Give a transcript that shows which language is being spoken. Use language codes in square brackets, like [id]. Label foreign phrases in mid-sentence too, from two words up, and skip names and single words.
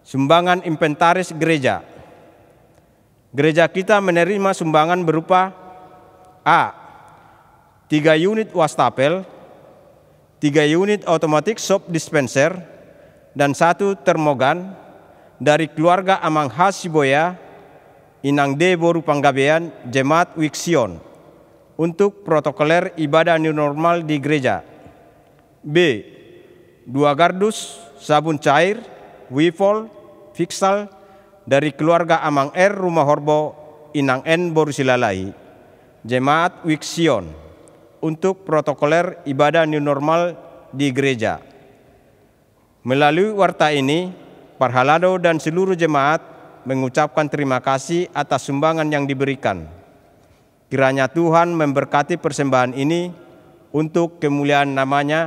[id] Sumbangan inventaris gereja. Gereja kita menerima sumbangan berupa A. 3 unit wastafel, 3 unit [en] automatic soap dispenser, [id] dan 1 termogan dari keluarga Amang Hasiboya, Inang D. Boru Panggabean, Jemaat Wixion, untuk protokoler ibadah [en] new normal [id] di gereja. B. 2 gardus sabun cair, Wifol, Fixal, dari keluarga Amang R. Rumah Horbo, Inang N. Boru Silalai, Jemaat Wixion, untuk protokoler ibadah [en] new normal [id] di gereja. Melalui warta ini, Parhalado dan seluruh jemaat mengucapkan terima kasih atas sumbangan yang diberikan. Kiranya Tuhan memberkati persembahan ini untuk kemuliaan namanya.